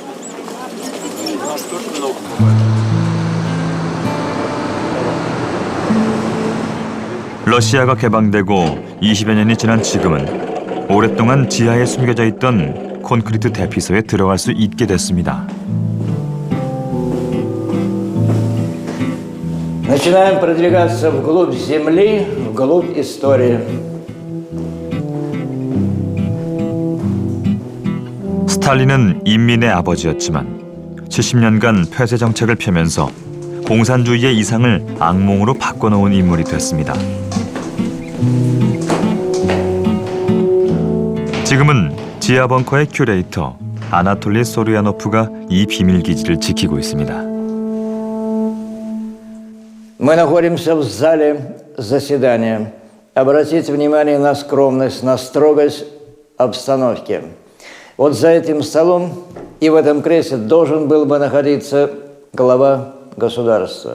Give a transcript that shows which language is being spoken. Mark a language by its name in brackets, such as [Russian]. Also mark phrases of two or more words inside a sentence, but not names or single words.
[Korean] 러시아가 개방되고 20여 년이 지난 지금은 오랫동안 지하에 숨겨져 있던 콘크리트 대피소에 들어갈 수 있게 됐습니다. [Russian] Начинаем продвигаться вглубь Земли, вглубь истории. [Korean] 스탈린은 인민의 아버지였지만 70년간 폐쇄 정책을 펴면서 공산주의의 이상을 악몽으로 바꿔놓은 인물이 됐습니다. 지금은 지하 벙커의 큐레이터 아나톨리 소르야노프가 이 비밀기지를 지키고 있습니다. [Russian] Мы находимся в зале заседания. Обратите внимание на скромность, на строгость обстановки. Вот за этим столом и в этом кресле должен был бы находиться глава государства.